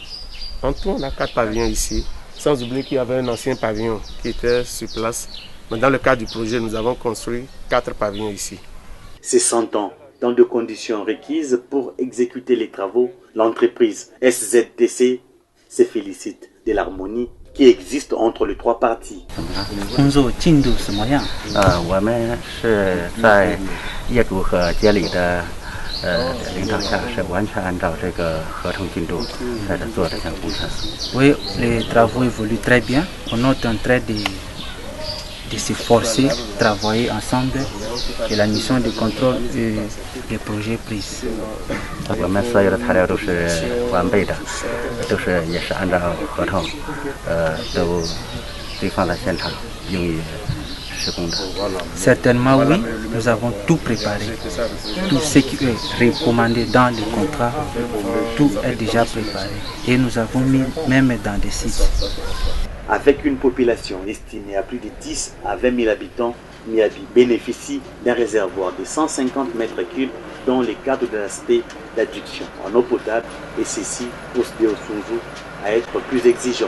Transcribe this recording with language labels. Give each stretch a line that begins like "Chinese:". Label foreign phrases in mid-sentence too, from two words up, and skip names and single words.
French: En tout, on a 4 pavillons ici. Sans oublier qu'il y avait un ancien pavillon qui était sur place. Mais dans le cadre du projet, nous avons construit 4 pavillons ici. Ces 100 ans, dans des conditions requises pour exécuter les travaux, l'entreprise SZTC se félicite de l'harmonie qui existe entre les 3 parties.
Chinese: 工作进度什么样？我们是在业主和监理的领导下，是完全按照这个合同进度在这做这项工程。
French: Oui, les travaux évoluent très bien. On est en train de s'efforcer, travailler ensemble et la mission de contrôle des projets pris.
Chinese: 我们所有的材料都是完备的，也是按照合同，都堆放在现场用于施工的。
French: Certainement oui, nous avons tout préparé. Tout ce qui est recommandé dans le contrat, tout est déjà préparé. Et nous avons mis même dans des sites. Avec une population estimée à plus de 10 à 20 000 habitants, Miabi bénéficie d'un réservoir de 150 mètres cubes dans le cadre de l'aspect d'adduction en eau potable et ceci pousse Deosunzu à être plus exigeant.